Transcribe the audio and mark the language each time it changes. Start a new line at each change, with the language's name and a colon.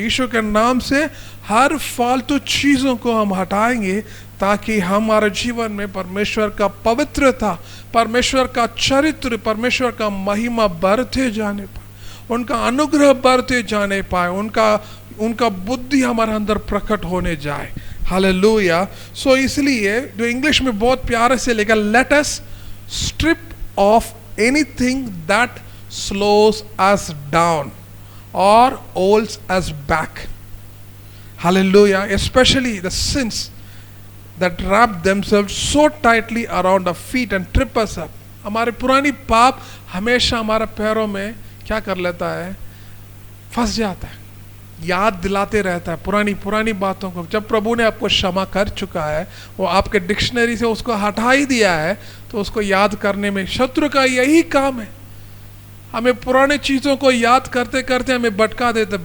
Hindi: यीशु के नाम से हर फालतू चीज़ों को हम हटाएंगे ताकि हमारे जीवन में परमेश्वर का पवित्रता, परमेश्वर का चरित्र, परमेश्वर का महिमा बढ़ते जाने पाए, उनका अनुग्रह बढ़ते जाने पाए, उनका बुद्धि हमारे अंदर प्रकट होने जाए। हालेलुया। सो इसलिए जो इंग्लिश में बहुत प्यारे से लिखा,
English: Let us strip off anything that slows us down और holds us back. Hallelujah. Specially the sins that wrap themselves so tightly around our feet and trip us up.
Hindi: हमारे पुरानी पाप हमेशा हमारे पैरों में क्या कर लेता है, फंस जाता है, याद दिलाते रहता है पुरानी पुरानी बातों को। जब प्रभु ने आपको क्षमा कर चुका है, वो आपके डिक्शनरी से उसको हटा ही दिया है, तो उसको याद करने में शत्रु का यही काम है, हमें पुराने चीज़ों को याद करते करते हमें भटका देते।